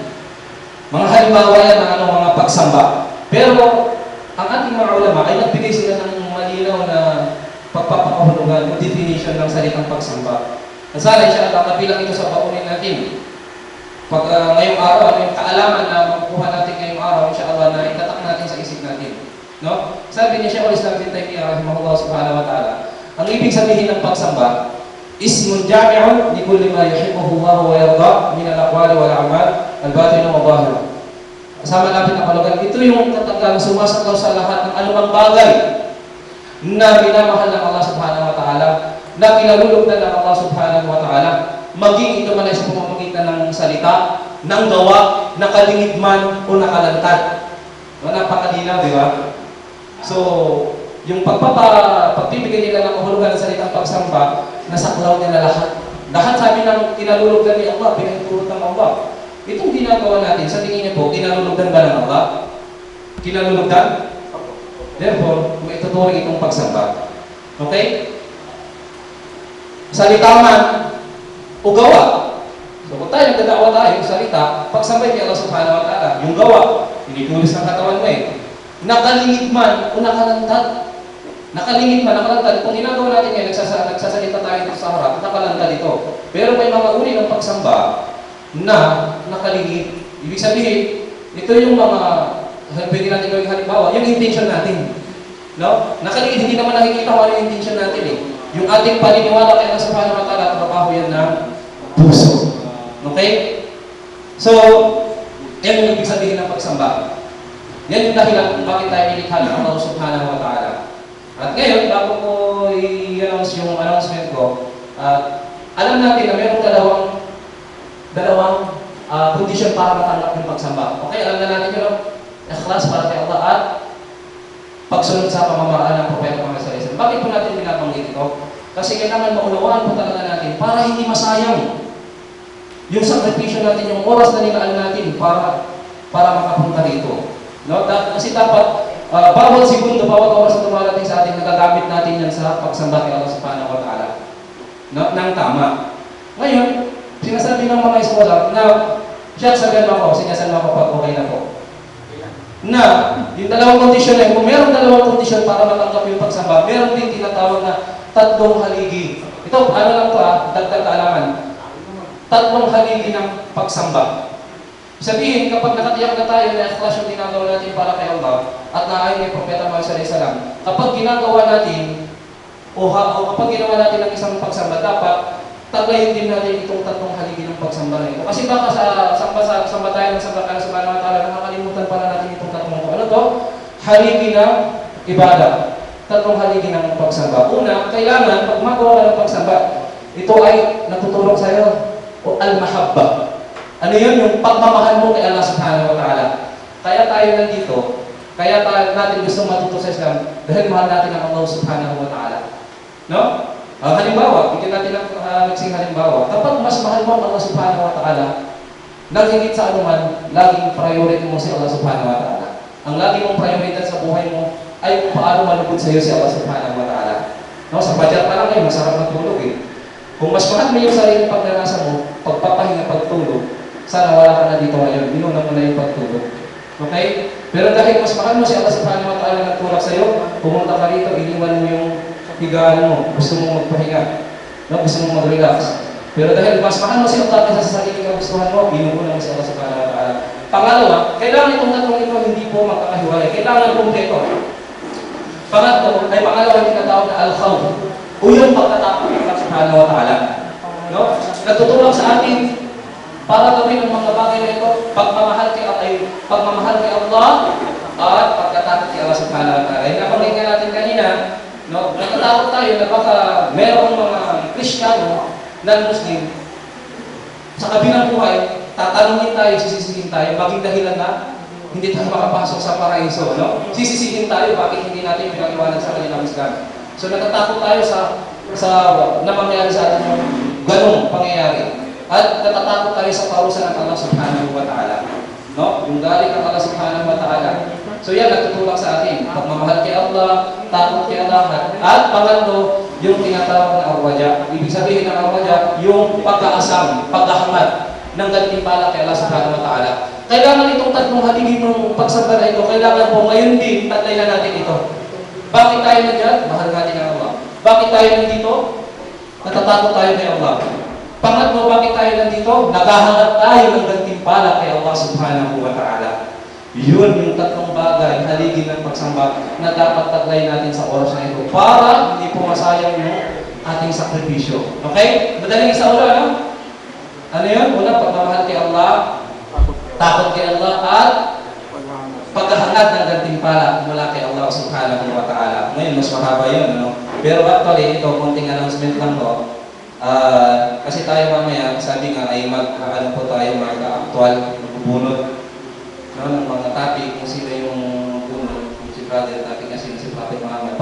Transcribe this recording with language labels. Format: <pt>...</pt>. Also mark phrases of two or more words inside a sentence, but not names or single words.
<tl>Mga halimbawa yan ng mga pagsamba. Pero, ang ating mga ulama ay nagbigay sila ng malinaw na pagpapakahulugan o definition ng salitang pagsamba. At sana, inshallah, kabilang ito sa baunin natin. Pag ngayong araw, ano yung kaalaman na makukuha natin ngayong araw, inshallah, na itatak natin sa isip natin. No? Sabi ni Shaykhul Islam bin Taymiyyah</tl> <ar>رحمه الله سبحانه وتعالى,</ar> <tl>ang ibig sabihin ng pagsamba,</tl> <ar>اسم جامع لكل ما يحبه الله ويرضى من الأقوال والأعمال الباطنة وظاهرة.</ar> <tl>Kasama natin ang kalugan, ito yung katanggang sumasaklaw sa lahat ng anumang bagay na minamahal ng Allah</tl> <ar>سبحانه وتعالى,</ar> <tl>na kinalulugdan ng Allah</tl> <ar>سبحانه وتعالى,</ar> <tl>maging ito man ay sa pamamagitan ng salita, ng gawa, nakalingid man o nakalantad. Napakadinaw, di ba? So, yung pagbibigay nila ng kahulugan ng salitang pagsamba, nasaklaw nila lahat. Lahat sabi ng kinalulugdan ni Allah, pinahintulot ng Allah. Itong ginagawa natin, sa tingin niyo po, kinalulugdan ba ng Allah? Kinalulugdan? Therefore, may tuturing itong pagsamba. Okay? Salita man o gawa. So, kung tayo nagdadawa tayo, salita, pagsambay kay Allah</tl> <ar>سبحانه وتعالى,</ar> <tl>yung gawa, tinitulis ng katawan mo eh. Nakalingid man o nakalantad. Nakalingid man, nakalantad. Kung ginagawa natin ngayon, nagsasalita tayo dito sa harap, nakalantad ito. Pero may mga uri ng pagsamba na nakalingid. Ibig sabihin, ito yung mga pwede natin gawing halimbawa, yung intention natin. No? Nakalingid, hindi naman nakikita kung ano yung intention natin eh. Yung ating paniniwala kay Allah</tl> <ar>سبحانه وتعالى,</ar> <tl>trabaho yan ng puso. Okay? So, yan yung ibig sabihin ng pagsamba. Yan yung dahilan kung bakit tayo nilikha ng Allah</tl> <ar>سبحانه وتعالى.</ar> <tl>At ngayon, bago ko i-announce yung announcement ko, alam natin na mayroong dalawang condition para matanggap yung pagsamba. Okay, alam na natin yun, ikhlas para kay Allah at pagsunod sa pamamaraan ng Propeta Muhammad</tl> <ar>صلى الله عليه وسلم.</ar> <tl>Bakit po natin binabanggit ito? Kasi kailangan maunawaan po talaga natin para hindi masayang yung sakripisyo natin, yung oras na nilaan natin para makapunta dito. No? Kasi dapat bawat segundo, bawat oras na dumarating sa atin, nagagamit natin yan sa pagsamba kay Allah</tl> <ar>سبحانه وتعالى.</ar> <tl>No? Nang tama. Ngayon, sinasabi ng mga iskola na siya, sabihan mo ako, sinasan mo ako pag okay na po. Na, yung dalawang kondisyon na kung mayroong dalawang kondisyon para matanggap yung pagsamba, mayroong din tinatawag na tatlong haligi. Ito, ano lang to dagdag kaalaman. Tatlong haligi ng pagsamba. Sabihin, kapag nakatiyak na tayo na ikhlas yung ginagawa natin para kay Allah at naayon kay Propeta Muhammad</tl> <ar>صلى الله عليه وسلم,</ar> <tl>kapag ginagawa natin o kapag ginawa natin ang isang pagsamba, dapat tagayin din natin itong tatlong haligi ng pagsamba na ito. Kasi baka samba tayo ng samba ka</tl> <ar>سبحانه وتعالى,</ar> <tl>nakakalimutan pala natin itong tatlong ito. Ano to? Haligi ng ibadah. Tatlong haligi ng pagsamba. Una, kailangan, pag magawa ka ng pagsamba, ito ay natutulong sa iyo o al-mahabba. Ano yun? Yung pagmamahal mo kay Allah</tl> <ar>سبحانه وتعالى.</ar> <tl>Kaya tayo nandito, kaya natin gusto matuto sa Islam dahil mahal natin ang Allah</tl> <ar>سبحانه وتعالى.</ar> <tl>No? Halimbawa, bigyan natin ng nagsing halimbawa. Kapag mas mahal mo ang Allah</tl> <ar>سبحانه وتعالى,</ar> <tl>naghigit sa anuman, laging priority mo si Allah</tl> <ar>سبحانه وتعالى.</ar> <tl>Ang lagi mong prioridad sa buhay mo ay kung paano malugod sa iyo si Allah</tl> <ar>سبحانه وتعالى.</ar> <tl>No? Sa budget pa lang kayo, masarap matulog eh. Kung mas mahal mo yung sarili pagnanasa mo, pagpapahinga, pagtulog, sana wala ka na dito ngayon, inuna mo na yung pagtulog. Okay? Pero dahil mas mahal mo si Allah</tl> <ar>سبحانه وتعالى</ar> <tl>nagtulak sa iyo, pumunta ka rito, iniwan mo yung higaan mo, gusto mo magpahinga, no? Gusto mo mag-relax. Pero dahil mas mahal mo si Allah kaysa sa sarili ka gustuhan mo, inuuna mo si Allah</tl> <ar>سبحانه وتعالى.</ar> <tl>Pangalawa, kailangan itong tatlong ito hindi po magkakahiwalay. Kailangan kumpleto. Pangatlo, ay pangalawa yung tinatawag na al-khawf, o yung pagtatapos ng Allah</tl> <ar>سبحانه وتعالى.</ar> <tl>No? Natutulong sa atin para gawin ang mga bagay na ito, pagmamahal kay Allah at pagkatakot kay Allah</tl> <ar>سبحانه وتعالى.</ar> <tl>Yung napanggit nga natin kanina, no, natatakot tayo na baka merong mga Kristiyano, non-Muslim, sa kabilang buhay, tatanungin tayo, sisisihin tayo, maging dahilan na hindi tayo makapasok sa paraiso. No? Sisisihin tayo, bakit hindi natin pinag-iwanan sa kanilang Islam. So natatakot tayo sa na mangyari sa atin yung ganong pangyayari. At natatakot tayo sa parusa ng Allah</tl> <ar>سبحانه وتعالى.</ar> <tl>No? Yung galing kang Allah</tl> <ar>سبحانه وتعالى.</ar> <tl>So yan, nagtutulak sa atin. Pagmamahal kay Allah, takot kay Allah, at pangatlo, yung tinatawag na arwaja. Ibig sabihin ng arwaja, yung pagkaasam, paghahangad ng gantimpala kay Allah</tl> <ar>سبحانه وتعالى.</ar> <tl>Kailangan itong tatlong haligi ng pagsamba na ito, kailangan po ngayon din, tatlay na natin ito. Bakit tayo nandiyan? Mahal natin ang Allah. Bakit tayo nandito? Natatakot tayo kay Allah. Pangatlo, bakit tayo nandito? Naghahanap tayo ng gantimpala kay Allah</tl> <ar>سبحانه وتعالى.</ar> <tl>Yun yung tatlong bagay, haligi ng pagsamba na dapat taglay natin sa oras na ito para hindi po masayang yung ating sakripisyo. Okay? Madaling sa ulo, ano? Ano yun? Una, pagmamahal kay Allah, takot kay Allah, at paghahangad ng gantimpala mula kay Allah</tl> <ar>سبحانه وتعالى.</ar> <tl>Ngayon, mas mahaba yun, ano? Pero actually, ito, konting announcement lang to. Kasi tayo mamaya, sabi nga ay mag-ano po tayo, mag-actual, magbubunod ng mga topic, kung sino yung bunod, kung si brother topic na sino si Prophet Muhammad.</tl>